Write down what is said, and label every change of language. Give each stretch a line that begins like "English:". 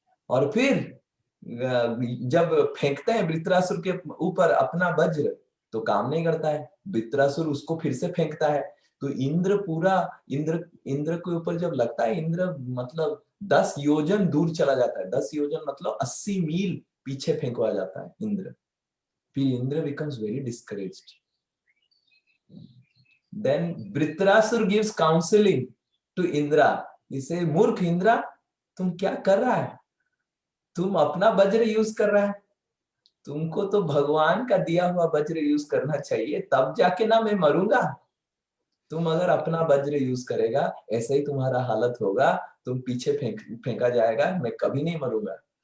Hindi: और फिर जब फेंकते हैं वृत्रासुर के ऊपर अपना वज्र तो काम नहीं करता है, वृत्रासुर उसको फिर से फेंकता है। तो इंद्र पूरा इंद्र के ऊपर जब लगता है, इंद्र मतलब 10 योजन दूर चला जाता है। 10 योजन मतलब 80 मील पीछे फेंकवा जाता है इंद्र। फिर
English: Indra becomes very discouraged. Then Vritrasura gives counseling to Indra.
Hindi: इसे मूर्ख इंद्रा, तुम क्या कर रहा है? तुम अपना वज्र यूज कर रहा है, तुमको तो भगवान का दिया हुआ वज्र यूज करना चाहिए, तब जाके ना मैं मरूंगा। तुम अगर अपना वज्र यूज करेगा ऐसे ही तुम्हारा हालत होगा, तुम पीछे फेंका जाएगा, मैं कभी नहीं मरूंगा।